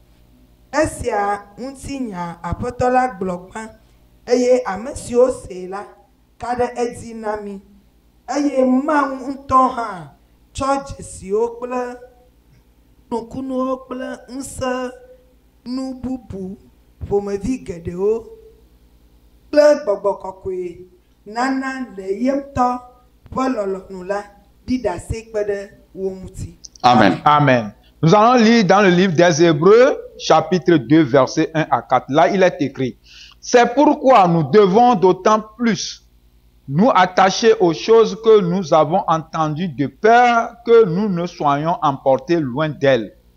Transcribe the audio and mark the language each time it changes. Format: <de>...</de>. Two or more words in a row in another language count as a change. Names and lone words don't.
<ee>esia ŋuti nya aƒetɔ la gblɔ gbã eye ame siwo se la ka ɖe edzi na mi eye Mawu ŋutɔ hã tsɔ dzesiwo kple nukunuwo kple ŋusẽ nu bubu ƒomevi geɖewo kple gbɔgbɔ kɔkɔe nana le ye ŋutɔ ƒe lɔlɔ̃nu la ɖi ɖase kpe ɖe wo ŋuti. Amen. Amen.</ee> <fr>Nous allons lire dans le livre des Hébreux, chapitre 2, versets 1 à 4. Là, il est écrit: c'est pourquoi nous devons d'autant plus nous attacher aux choses que nous avons entendues de peur que nous ne soyons emportés loin d'elles.</fr>